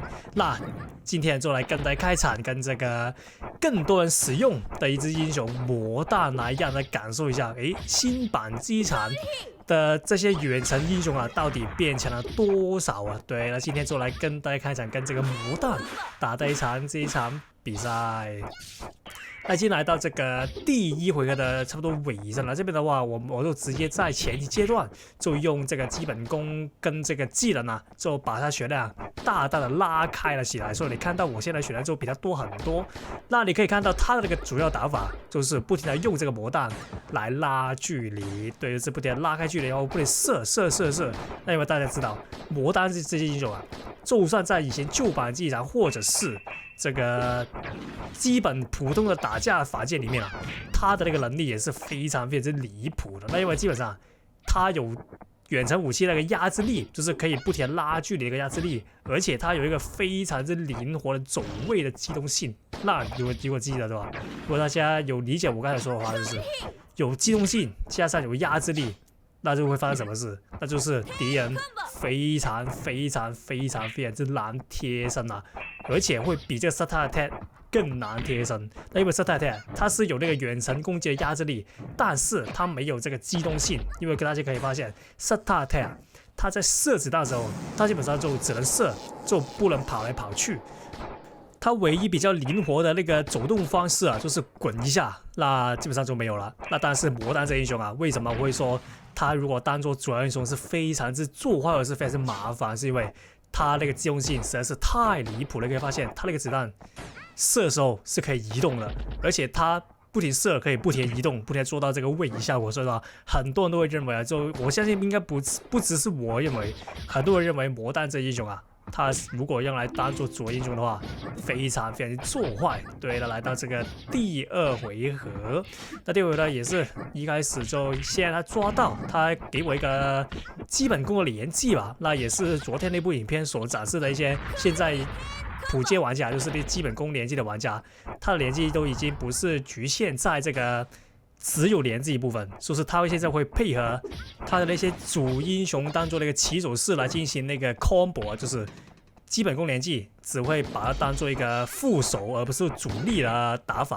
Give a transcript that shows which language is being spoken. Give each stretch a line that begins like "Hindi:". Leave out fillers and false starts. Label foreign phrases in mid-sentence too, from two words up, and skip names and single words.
Chinese: 那今天就來跟大家開場，跟這個更多人使用的一支英雄魔彈來讓大家感受一下，新版機場的這些遠程英雄啊，到底變強了多少啊？對，那今天就來跟大家開場，跟這個魔彈打的這一場比賽。那已經來到這個第1回合的差不多尾聲了，這邊的話我就直接在前期階段就用這個基本功跟這個技能啊，就把它血量大大的拉開了起來，所以你看到我現在血量就比它多很多。那你可以看到它的那個主要打法就是不停的用這個魔彈來拉距離，對，就是不停的拉開距離，然後不停射。那因為大家知道魔彈這些英雄啊，就算在以前舊版機場或者是這個基本普通的打架法界裡面啊，他的那個能力也是非常離譜的。那因為基本上他有遠程武器那個壓制力，就是可以不停拉距離的一個壓制力，而且他有一個非常靈活的走位的機動性。那如果記得對吧？如果大家有理解我剛才說的話，就是有機動性加上有壓制力，那就會發生什麼事？那就是敵人非常之難貼身啊，而且會比這個 Starter Attack 更難貼身。那因為 Starter Attack 它是有那個遠程攻擊的壓制力，但是它沒有這個機動性。因為大家可以發現 Starter Attack 它在射子彈的時候，它基本上就只能射，就不能跑來跑去。它唯一比較靈活的那個走動方式啊，就是滾一下，那基本上就沒有了。那但是魔彈這英雄啊，為什麼我會說他如果當做主要英雄是非常之作壞，或者是非常之麻煩？是因為他那個機動性實在是太離譜了。可以發現他那個子彈射的時候是可以移動的，而且他不停射可以不停移動，不停做到這個位移效果。所以說很多人都會認為啊，就我相信應該不只是我認為，很多人認為魔彈這英雄啊，他如果用來當做主英雄的話，非常作壞。对了，來到這個第2 回合，那第2回合呢也是一開始就先讓他抓到，他給我一個基本功的連擊吧。那也是昨天那部影片所展示的一些現在普及玩家，就是那基本功連擊的玩家，他的連擊都已經不是局限在這個只有連這一部分，就是他現在會配合他的那些主英雄當做那個起手式來進行那個 combo， 就是基本功連擊只會把它當做一個副手，而不是主力的打法。